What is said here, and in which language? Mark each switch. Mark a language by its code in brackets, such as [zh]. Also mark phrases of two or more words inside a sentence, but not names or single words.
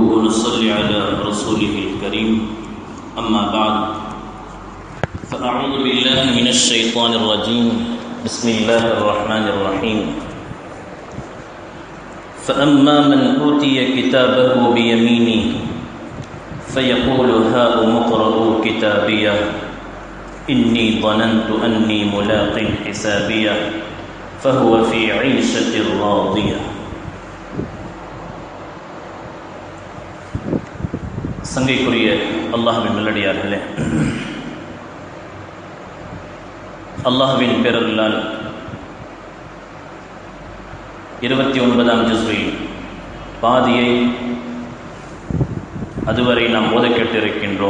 [ar] صل على رسوله الكريم أما بعد فأعوذ بالله من الشيطان الرجيم بسم الله الرحمن الرحيم فأما من أوتي كتابه بيمينه فيقول هاؤم اقرءوا كتابيه إني ظننت أني ملاق حسابيه فهو في عيشة راضية. [ta] சங்கைக்குரிய அல்லாஹ்வின் நல்லடியார்களே, அல்லாஹ்வின் பேரருளால் 29ஆம் ஜுஸ்வில் பாதியை அதுவரை நாம் ஓத கேட்டிருக்கின்றோம்.